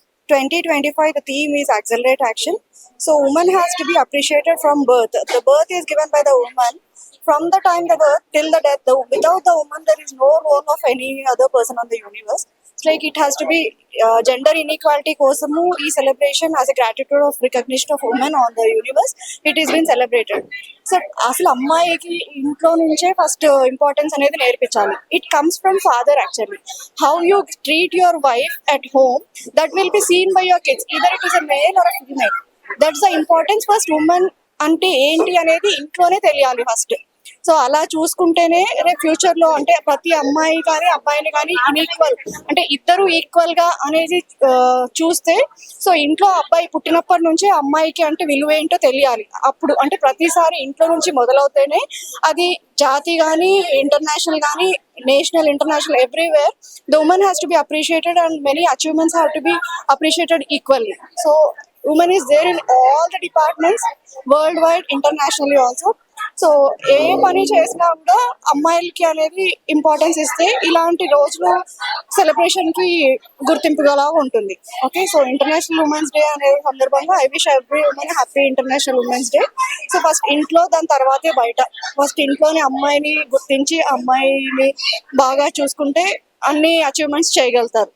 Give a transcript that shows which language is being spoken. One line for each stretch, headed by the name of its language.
English: 2025, the theme is Accelerate Action. So, woman has to be appreciated from birth. The birth is given by the woman. From the time the birth till the death, without the woman, there is no role of any other person on the universe. It's like it has to be gender inequality
Telugu: కోసము ఈ
English: celebration as a gratitude of recognition of women on the universe. It is been celebrated.
Telugu: So అసలు అమ్మాయికి ఇంట్లో నుంచే first importance అనేది నేర్పించాలి.
English: It comes from father actually. How you treat your wife at home that will be seen by your kids, either it is a male or a female. That's the importance.
Telugu: First women అంటే ఏంటి అనేది ఇంట్లోనే తెలియాలి first. So అలా చూసుకుంటేనే రేపు future లో అంటే ప్రతి అమ్మాయి కానీ అబ్బాయిని కానీ ఈక్వల్ అంటే ఇద్దరు ఈక్వల్ గా అనేది చూస్తే, సో ఇంట్లో అబ్బాయి పుట్టినప్పటి నుంచే అమ్మాయికి అంటే విలువ ఏంటో తెలియాలి. అప్పుడు అంటే ప్రతిసారి ఇంట్లో నుంచి మొదలవుతేనే అది జాతి కానీ ఇంటర్నేషనల్ కానీ national international
English: Everywhere the women has to be appreciated and many achievements have to be appreciated equally. So women is there in all the departments worldwide, internationally also.
Telugu: So ఏ పని చేసినా కూడా అమ్మాయిలకి అనేది ఇంపార్టెన్స్ ఇస్తే ఇలాంటి రోజులు celebration కి గుర్తింపుగా ఉంటుంది.
English: okay, so international women's day
Telugu: అనే సందర్భంగా
English: I wish every women happy international women's day.
Telugu: So first ఇంట్లో, దాని తర్వాతే బయట. ఫస్ట్ ఇంట్లోనే అమ్మాయిని గుర్తించి అమ్మాయిని బాగా చూసుకుంటే అన్ని అచీవ్మెంట్స్ చేయగలుగుతారు.